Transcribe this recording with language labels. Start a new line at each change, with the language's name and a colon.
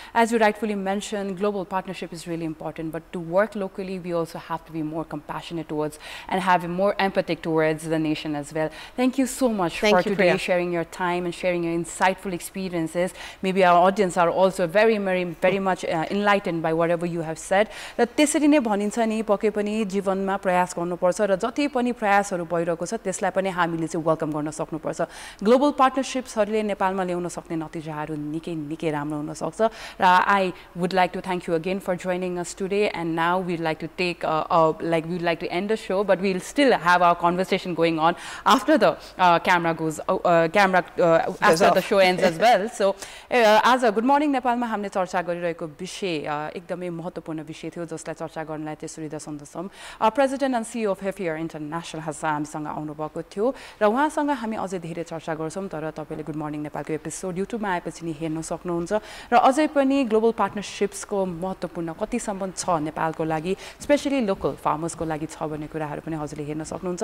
English: As you rightfully mentioned, global partnership is really important, but to work locally, we also have to be more compassionate towards and have more empathetic towards the nation as well. Thank you so much for today, Priya. sharing your time and sharing your insightful experiences. Maybe our audience are also very much enlightened by whatever you have said.
Nepali: र त्यसरी नै भनिन्छ नि पक्कै पनि जीवनमा प्रयास गर्नुपर्छ र जति पनि प्रयासहरू भइरहेको छ त्यसलाई पनि हामीले चाहिँ वेलकम गर्न सक्नुपर्छ. ग्लोबल पार्टनरशिप्सहरूले नेपालमा ल्याउन सक्ने नतिजाहरू निकै राम्रो हुन सक्छ. र
English: I would like to thank you again for joining us today, and now we'd like to take we'd like to end the show, but we'll still have our conversation going on after the camera goes after the show ends as well. So as a
Nepali: Good Morning Nepal मा हामीले चर्चा गरिरहेको विषय एकदमै महत्त्वपूर्ण विषय थियो जसलाई चर्चा गर्नलाई त्यसरी दसम president and CEO of हेफियर international हामीसँग आउनु भएको थियो र उहाँसँग हामी अझै धेरै चर्चा गर्छौं. तर तपाईले गुड मर्निङ नेपालको एपिसोड युट्युबमा आएपछि नि हेर्न सक्नुहुन्छ र अझै पनि ग्लोबल पार्टनरशिप्सको महत्त्वपूर्ण कति सम्बन्ध छ नेपालको लागि, स्पेशली लोकल फार्मर्सको लागि छ भन्ने कुराहरू पनि हजुरले हेर्न सक्नुहुन्छ.